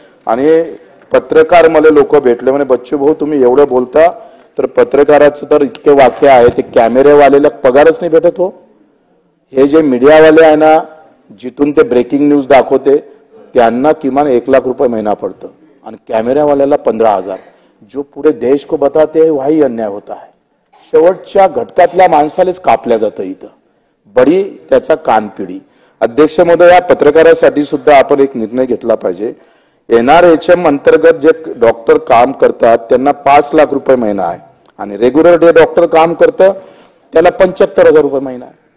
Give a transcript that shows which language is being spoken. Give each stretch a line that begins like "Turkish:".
Marathi: आणि पत्रकार मला लोक भेटले म्हणे बच्चू भाऊ तुम्ही एवढं बोलता तर पत्रकाराचं तर इतके वाक्य आहे ते कॅमेरेवालेला पगारच नाही भेटत हो. हे जे मीडियावाले आहे ना जिथून ते ब्रेकिंग न्यूज दाखवते त्यांना किमान 1 लाख रुपये महिना पडतं आणि कॅमेरावाल्याला 15,000.
Hindi: जो पूरे देश को बताते हैं वही अन्याय होता है.
Marathi: शेवटच्या घटकातल्या माणसालाच कापल्या जातं इथं, बडी त्याचा कानपिडी. अध्यक्ष महोदय या पत्रकारासाठी सुद्धा आपण एक निर्णय घेतला पाहिजे. NRHM अंतर्गत जे डॉक्टर काम करतात त्यांना 5 लाख रुपये महिना आहे आणि रेग्युलर डे डॉक्टर काम करतं त्याला 75,000 रुपये महिना आहे.